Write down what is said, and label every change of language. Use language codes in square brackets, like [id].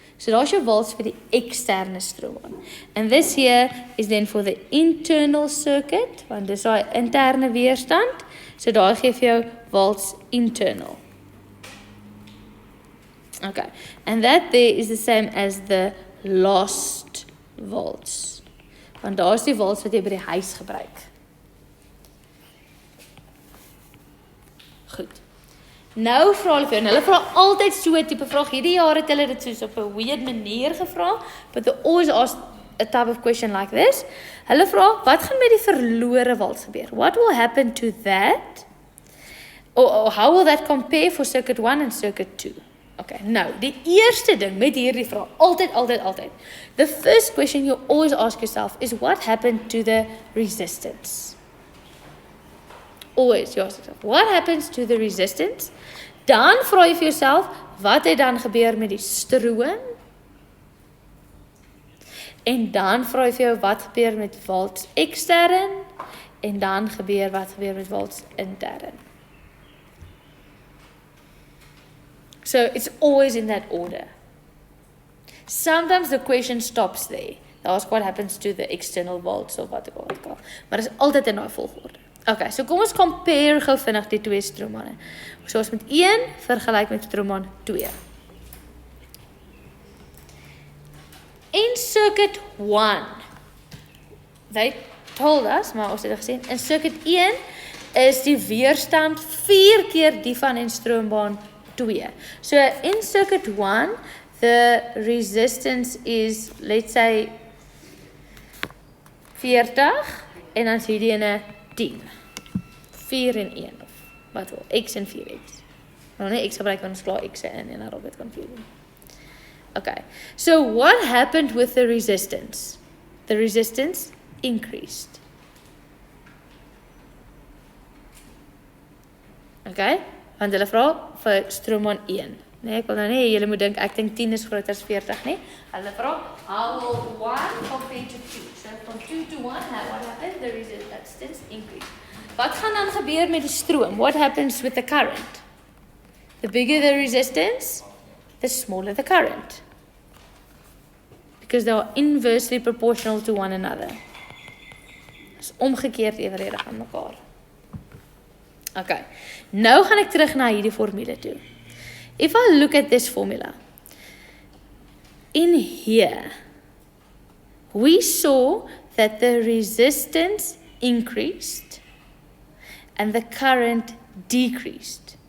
[af] So daar's jou volts vir die externe stroombaan. [en] And this here is then for the internal circuit, [af] want dis daai interne weerstand. So daar gee vir jou volts internal. [en] Okay, and that there is the same as the lost volts. [af] Want daar is die volts wat jy by die huis gebruik. Goed. Nou vra hulle vir jou, en hulle vra altyd so 'n tipe vraag. Hierdie jaar het hulle dit soos op 'n weird manier gevra, [en] but they always ask a type of question like this. [af] Hulle vra, wat gaan met die verlore volts gebeur? [en] What will happen to that? Or how will that compare for circuit 1 and circuit 2? [af] Okay, nou, die eerste ding met hierdie vraag, altyd. [en] The first question you always ask yourself is what happened to the resistance? Always, you ask yourself, what happens to the resistance? [af] Dan vra jy vir jouself, wat het dan gebeur met die stroom? En dan vra jy vir jou, wat gebeur met volts extern? En dan wat gebeur met volts intern? [en] So it's always in that order. Sometimes the question stops there. They ask what happens to the external volts [af] of wat ek al. Maar dit is altyd in daai volgorde. Okay, so kom ons compare gou vinnig die twee stroombane. So ons met 1 vergelyk met stroombaan 2. [en] In circuit 1, they told us, [af] maar ons het gesê, in circuit 1 is die weerstand 4 keer die van in stroombaan 2. [en] So in circuit 1, the resistance is, let's say, 40, [af] en dan is hierdie ene 10. 4 en 1, of wat wel, x en 4x. Nou nie x gebruik, want ons klaar x in, en dan raak dit confusing. [en] Okay, so what happened with the resistance? The resistance increased. [af] Okay, want hulle vra vir stroombaan 1. Nee, ek wil nou nie, julle moet dink, ek dink 10 is groter as 40 nie. Hulle vra, [en] how will 1 compare to 2? So from 2 to 1, what happened? The resistance increased. [af] Wat gaan dan gebeur met die stroom? [en] What happens with the current? The bigger the resistance, the smaller the current. Because they are inversely proportional to one another. [af] Dit is omgekeerd evenredig aan mekaar. Okay, nou gaan ek terug na hierdie formule toe. [en] If I look at this formula, in here, we saw that the resistance increased and the current decreased.